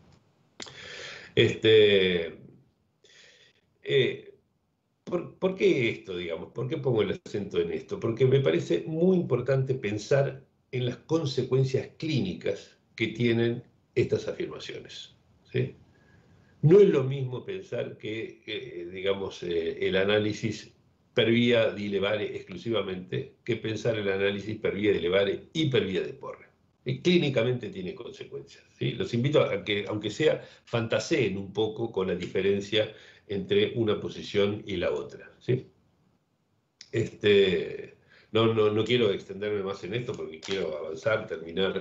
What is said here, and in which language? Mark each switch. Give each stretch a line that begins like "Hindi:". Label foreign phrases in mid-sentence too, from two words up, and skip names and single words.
Spanish: Este, eh, ¿Por qué esto, digamos? ¿Por qué pongo el acento en esto? Porque me parece muy importante pensar en las consecuencias clínicas que tienen estas afirmaciones, ¿sí? No es lo mismo pensar que, digamos, el análisis
Italian: per via di levare
Spanish: exclusivamente que pensar el análisis
Italian: per via di levare
Spanish: y
Italian: per via de porre.
Spanish: Y clínicamente tiene consecuencias, ¿sí? Los invito a que, aunque sea, fantaseen un poco con la diferencia entre una posición y la otra, ¿sí? No quiero extenderme más en esto porque quiero avanzar, terminar.